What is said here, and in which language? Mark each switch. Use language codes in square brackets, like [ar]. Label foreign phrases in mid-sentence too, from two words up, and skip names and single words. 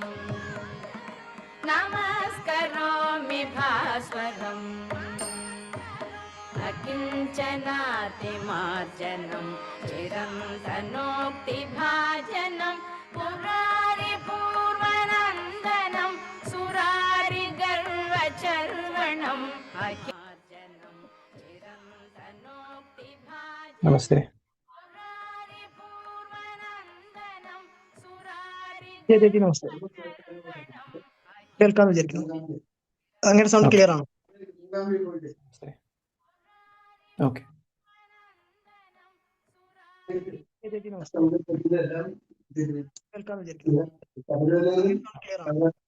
[sa] नमस्करोमि भास्वरम् अकिञ्चनातिमार्जनं चिरन्तनोक्तिभाजनं पुरारिपूर्वनन्दनं सुरारिगर्वचर्वणम् अकिञ्चनं चिरन्तनोक्तिभाजनं [ml] നമസ്തേ. [sa] पुरारिपूर्वनन्दनं [ml] ചേച്ചി നമസ്തേ. കേൾക്കാന്ന് വിചാരിക്കുന്നു. അങ്ങനെ സൗണ്ട് [en] Okay. [ml] ക്ലിയർ ആണോ? നമസ്തേ. ഓക്കെ. ചേച്ചി നമസ്തേ. കേൾക്കാന്ന് വിചാരിക്കുന്നു. ക്ലിയർ ആണോ?